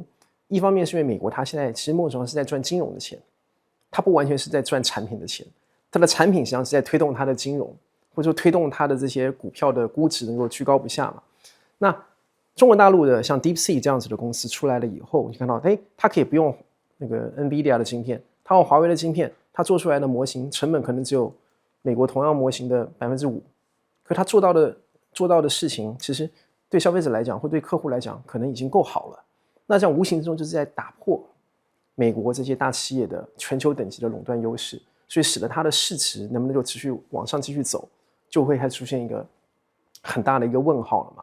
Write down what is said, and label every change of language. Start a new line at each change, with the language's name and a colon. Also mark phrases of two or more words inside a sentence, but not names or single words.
Chinese: 一方面是因為美國它現在其實某種程度上是在賺金融的錢，它不完全是在賺產品的錢，它的產品實際上是在推動它的金融，或者說推動它的這些股票的估值能夠居高不下嘛。那中國大陸的像 DeepSeek 這樣子的公司出來了以後，你看到它可以不用那個 NVIDIA 的晶片，它用華為的晶片，它做出來的模型成本可能只有美國同樣模型的5%，可它做到的事情，其實對消費者來講或对客戶來講，可能已經夠好了。那這樣無形之中就是在打破美國這些大企業的全球等級的壟斷優勢，所以使得它的市值能不能夠持續往上繼續走，就會還出現一個很大的一個問號了嘛。